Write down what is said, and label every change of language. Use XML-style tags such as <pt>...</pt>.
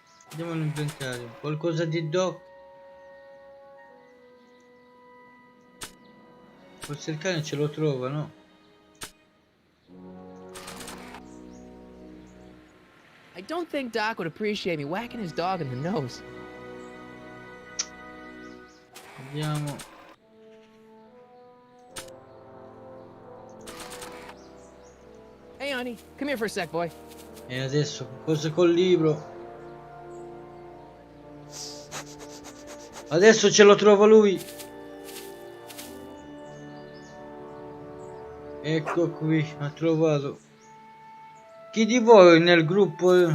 <it>Andiamo all'inventario. Qualcosa di Doc. Forse il cane ce lo trova, no?</it> <en>I don't think Doc would appreciate me whacking his dog in the nose.</en> <it>Vediamo.</it> <en>Hey, honey, come here for a sec, boy.</en> <it>E adesso, forse col libro. Adesso ce lo trova lui. Ecco qui, ha trovato. Chi di voi nel gruppo...</it>